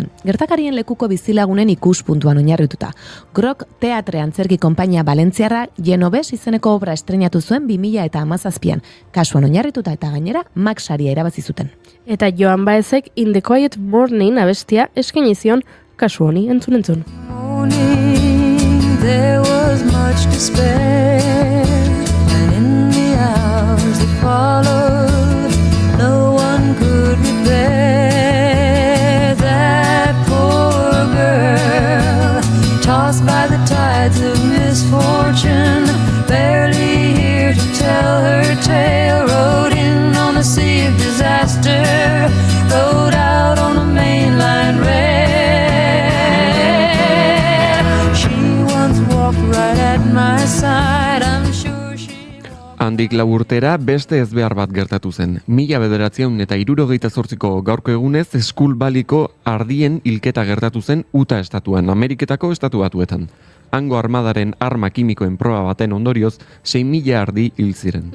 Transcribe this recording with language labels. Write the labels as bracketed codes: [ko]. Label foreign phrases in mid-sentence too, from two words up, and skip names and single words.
[eu] Gertakarien lekuko bizilagunen ikuspuntuan oinarrituta. Grok Teatre Antzerki Konpainia Valentziarra Genovese izeneko obra estreinatu zuen 2017an. Kasuan oinarrituta eta gainera Max saria irabazi zuten. Eta Joan Baezek In the Quiet Morning abestia eskaini zion kasu honi entzun. [en] There was much despair, and in the hours that followed, no one could repair that poor girl, tossed by the tides of misfortune, barely here to tell her tale, rode in on the sea of disaster, rode out on the mainline rail. Right at my side, I'm sure she... [eu] Handik lau urtera beste ezbehar bat gertatu zen. 1978ko gaurko egunez Skull Valleyko ardien hilketa gertatu zen Utah estatuan, Ameriketako estatu batuetan. Hango armadaren arma kimikoen proba baten ondorioz 6.000 ardi hil ziren.